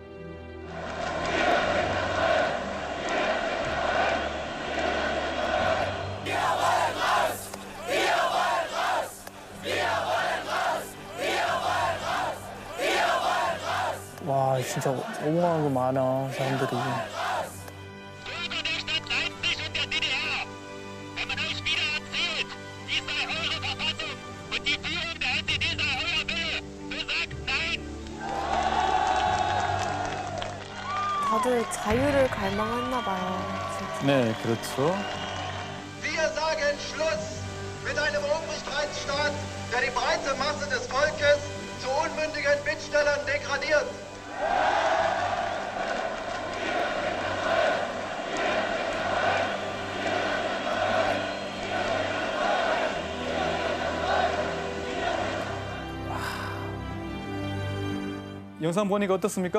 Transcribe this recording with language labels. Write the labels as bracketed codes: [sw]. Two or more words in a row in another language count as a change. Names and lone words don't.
[ko] 와, 진짜 엉망하고 많아, 사람들이. [de] Bürger der Stadt Leipzig und der DDR, wenn man euch wieder erzählt, dies sei eure Verfassung und die Führung der SED sei euer Wille, so sagt nein. [ko] 다들 자유를 갈망했나 봐요. 진짜. 네, 그렇죠. [de] Wir sagen Schluss mit einem Obrigkeitsstaat, der die breite Masse des Volkes zu unmündigen Bittstellern degradiert. [ko] 영상 보니까 어떻습니까?